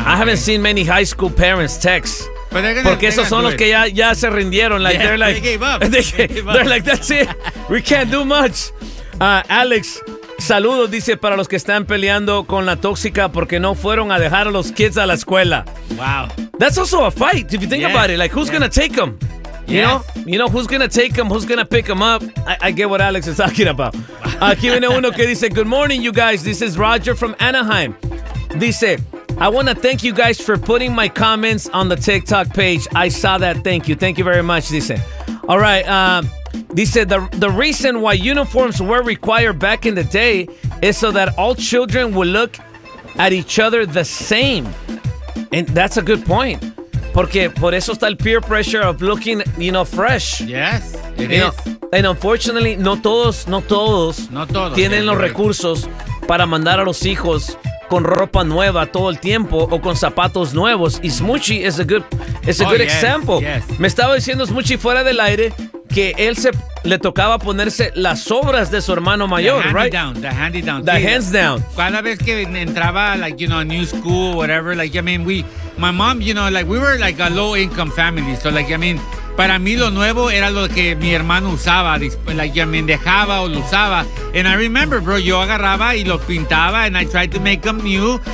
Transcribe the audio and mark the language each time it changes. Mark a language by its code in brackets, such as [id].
[en] okay. I haven't seen many high school parents text. Gonna, [es] porque esos son los [en] it. [es] Que ya se rindieron. Like, [en] yeah, they're like, they gave up. They're like, that's it. We can't do much. [es] Alex, saludos, dice, para los que están peleando con la tóxica porque no fueron a dejar a los kids a la escuela. [en] Wow. That's also a fight, if you think about it. Like, who's going to take them? You know, who's going to take them? Who's going to pick them up? I get what Alex is talking about. Aquí viene uno que dice, good morning, you guys. This is Roger from Anaheim. Dice, I want to thank you guys for putting my comments on the TikTok page. I saw that. Thank you. Thank you very much, dice. All right. Dice, the reason why uniforms were required back in the day is so that all children would look at each other the same. And that's a good point. Porque por eso está el peer pressure of looking, you know, fresh. Yes, it is. [es] And unfortunately, no todos tienen los recursos para mandar a los hijos con ropa nueva todo el tiempo o con zapatos nuevos. [en] Y Smoochie is a good example. Yes. [es] Me estaba diciendo Smoochie fuera del aire que él se le tocaba ponerse las sobras de su hermano mayor, right? [en] The hands down. Cada vez que entraba, like, you know, a new school or whatever, like, I mean, my mom, you know, like, we were like a low income family. [es] So, like, I mean, para mí lo nuevo era lo que mi hermano usaba. Like, I mean, dejaba o lo usaba. [en] And I remember, bro, yo agarraba y lo pintaba and I tried to make them new.